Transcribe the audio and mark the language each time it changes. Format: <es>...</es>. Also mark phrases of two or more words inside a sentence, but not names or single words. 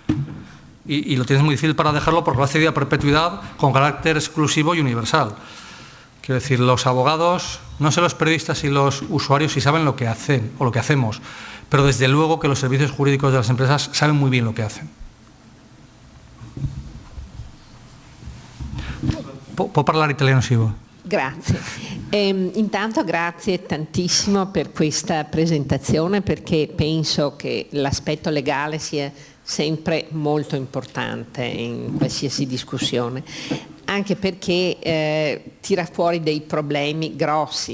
<es>Y lo tienes muy difícil para dejarlo porque lo has cedido a perpetuidad con carácter exclusivo y universal. Quiero decir, los abogados, no sé los periodistas y los usuarios si saben lo que hacen o lo que hacemos, pero desde luego que los servicios jurídicos de las empresas saben muy bien lo que hacen.</es> <it>Può parlare italiano, Sivo? Grazie. Intanto grazie tantissimo per questa presentazione perché penso che l'aspetto legale sia sempre molto importante in qualsiasi discussione, anche perché tira fuori dei problemi grossi.</it>